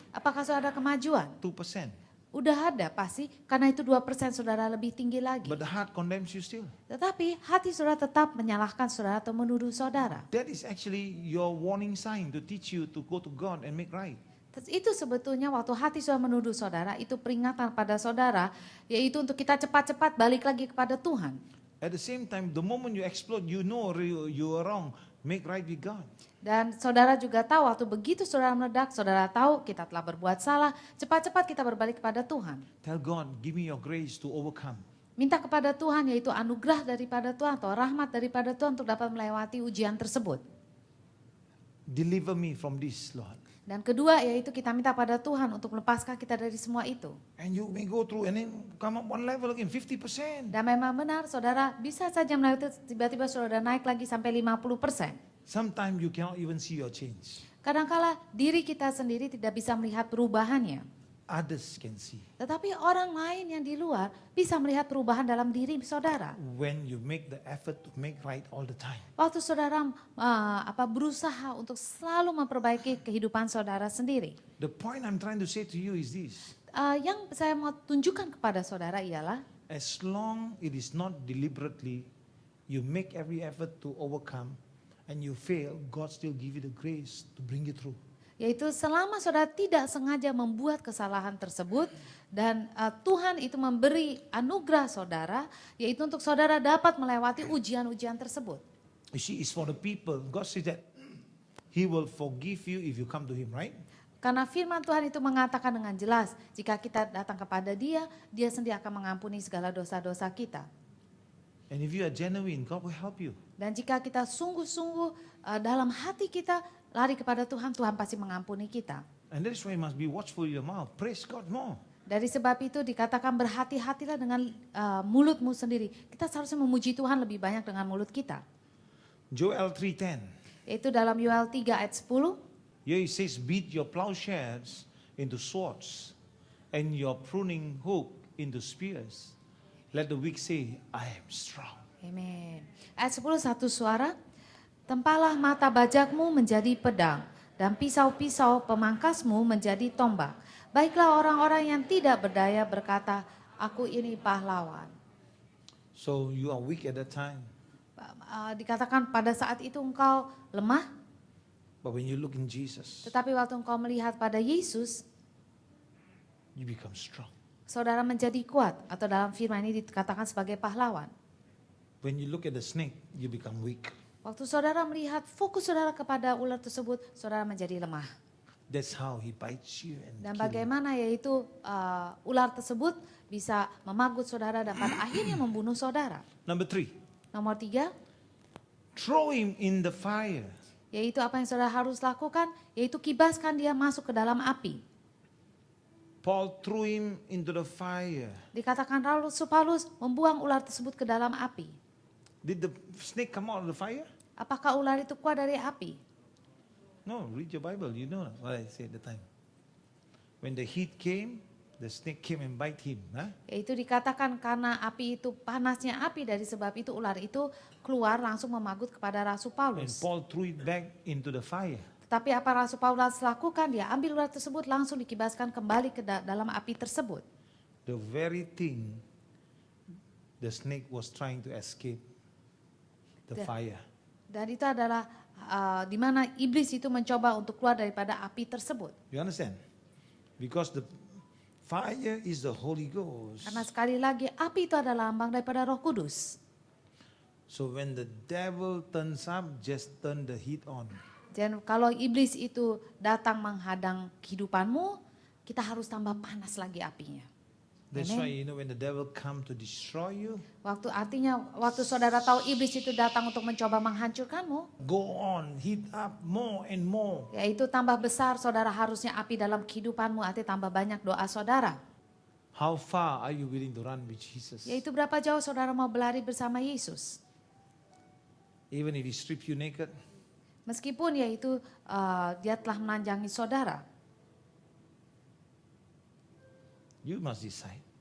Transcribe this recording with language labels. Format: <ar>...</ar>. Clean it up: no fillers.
<id>Apakah saudara ada kemajuan? 2%. Udah ada pasti, karena itu 2% saudara lebih tinggi lagi.</id> <en>But the heart condemns you still.</en> <id>Tetapi hati saudara tetap menyalahkan saudara atau menuduh saudara.</id> <en>That is actually your warning sign to teach you to go to God and make right.</en> <id>Itu sebetulnya waktu hati saudara menuduh saudara, itu peringatan pada saudara, yaitu untuk kita cepat-cepat balik lagi kepada Tuhan.</id> <en>At the same time, the moment you explode, you know you are wrong. Make right with God.</en> <id>Dan saudara juga tahu waktu begitu saudara meledak, saudara tahu kita telah berbuat salah, cepat-cepat kita berbalik kepada Tuhan.</id> <en>Tell God, give me your grace to overcome.</en> <id>Minta kepada Tuhan, yaitu anugerah daripada Tuhan atau rahmat daripada Tuhan untuk dapat melewati ujian tersebut.</id> <en>Deliver me from this, Lord.</en> <id>Dan kedua yaitu kita minta pada Tuhan untuk melepaskan kita dari semua itu.</id> <en>And you may go through and then come up one level again, 50%.</en> <id>Dan memang benar saudara bisa saja melewati tiba-tiba saudara naik lagi sampai 50%.</id> <en>Sometimes you cannot even see your change.</en> <id>Kadangkala diri kita sendiri tidak bisa melihat perubahannya.</id> <en>Others can see.</en> <id>Tetapi orang lain yang di luar bisa melihat perubahan dalam diri saudara.</id> <en>When you make the effort to make right all the time.</en> <id>Waktu saudara berusaha untuk selalu memperbaiki kehidupan saudara sendiri.</id> <en>The point I'm trying to say to you is this.</en> <id>Yang saya mau tunjukkan kepada saudara ialah</id> <en>As long it is not deliberately, you make every effort to overcome and you fail, God still give you the grace to bring you through.</en> <id>yaitu selama saudara tidak sengaja membuat kesalahan tersebut dan Tuhan itu memberi anugerah saudara, yaitu untuk saudara dapat melewati ujian-ujian tersebut.</id> <en>You see, it's for the people. God says that He will forgive you if you come to Him, right?</en> <id>Karena firman Tuhan itu mengatakan dengan jelas, jika kita datang kepada Dia, Dia sendiri akan mengampuni segala dosa-dosa kita.</id> <en>And if you are genuine, God will help you.</en> <id>Dan jika kita sungguh-sungguh dalam hati kita lari kepada Tuhan, Tuhan pasti mengampuni kita.</id> <en>And that is why you must be watchful with your mouth. Praise God more.</en> <id>Dari sebab itu dikatakan berhati-hatilah dengan mulutmu sendiri. Kita seharusnya memuji Tuhan lebih banyak dengan mulut kita.</id> <en>Joel 3:10.</en> <id>Yaitu dalam Yoel 3 ayat 10.</id> <en>Here it says, beat your plowshares into swords and your pruning hook into spears. Let the weak say, I am strong.</en> <id>Amin. Ayat 10 satu suara. Tempalah mata bajakmu menjadi pedang dan pisau-pisau pemangkasmu menjadi tombak. Baiklah orang-orang yang tidak berdaya berkata, aku ini pahlawan.</id> <en>So you are weak at that time.</en> <id>Dikatakan pada saat itu engkau lemah,</id> <en>But when you look in Jesus,</en> <id>tetapi waktu engkau melihat pada Yesus,</id> <en>you become strong.</en> <id>saudara menjadi kuat, atau dalam firman ini dikatakan sebagai pahlawan.</id> <en>When you look at the snake, you become weak.</en> <id>Waktu saudara melihat fokus saudara kepada ular tersebut, saudara menjadi lemah.</id> <en>That's how he bites you and</en> <id>Dan</id> <en>kill you.</en> <id>bagaimana yaitu ular tersebut bisa memagut saudara dan pada akhirnya membunuh saudara.</id> <en>Number 3,</en> <id>Nomor 3,</id> <en>throw him in the fire.</en> <id>yaitu apa yang saudara harus lakukan, yaitu kibaskan dia masuk ke dalam api.</id> <en>Paul threw him into the fire.</en> <id>Dikatakan Rasul Paulus membuang ular tersebut ke dalam api.</id> <en>Did the snake come out of the fire?</en> <id>Apakah ular itu keluar dari api?</id> <en>No, read your Bible, you know what I say at the time. When the heat came, the snake came and bite him. Huh?</en> <id>Yaitu dikatakan karena api itu, panasnya api, dari sebab itu ular itu keluar langsung memagut kepada Rasul</id> <en>And</en> <id>Paulus.</id> <en>Paul threw it back into the fire.</en> <id>Tetapi apa Rasul Paulus lakukan? Dia ambil ular tersebut langsung dikibaskan kembali ke dalam api tersebut.</id> <en>The very thing the snake was trying to escape, the fire.</en> <id>Dan itu adalah di mana iblis itu mencoba untuk keluar daripada api tersebut.</id> <en>You understand? Because the fire is the Holy Ghost.</en> <id>Karena sekali lagi api itu adalah lambang daripada Roh Kudus.</id> <en>So when the devil turns up, just turn the heat on.</en> <id>Dan kalau iblis itu datang menghadang kehidupanmu, kita harus tambah panas lagi apinya.</id> <en>That's Amen. why you know when the devil come to destroy you,</en> <id>Waktu saudara tahu iblis itu datang untuk mencoba menghancurkanmu,</id> <en>go on, heat up more and more.</en> <id>yaitu tambah besar saudara harusnya api dalam kehidupanmu, artinya tambah banyak doa saudara.</id> <en>How far are you willing to run with Jesus?</en> <id>Yaitu berapa jauh saudara mau berlari bersama Yesus.</id> <en>Even if he strip you naked,</en> <id>Meskipun yaitu dia telah menanjangi saudara.</id> <en>you must decide.</en>